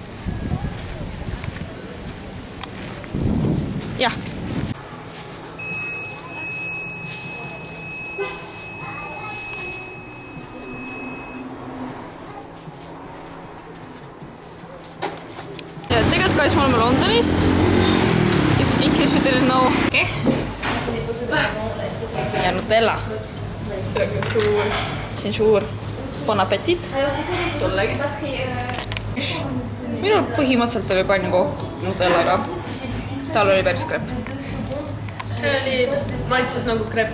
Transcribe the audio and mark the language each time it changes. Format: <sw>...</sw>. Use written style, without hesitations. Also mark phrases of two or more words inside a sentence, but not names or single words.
<et>Jah. Ja tegelikult kahjuks me oleme Londonis.</et> <en>In case you didn't know.</en> <et>Okay. Ja Nutella. See on suur. See on suur.</et> <fr>Bon appetit.</fr> <et>Sullegi. Minul põhimõtteliselt oli pannkook Nutellaga. Tal oli päris krepp. See oli maitses nagu krepp.</et>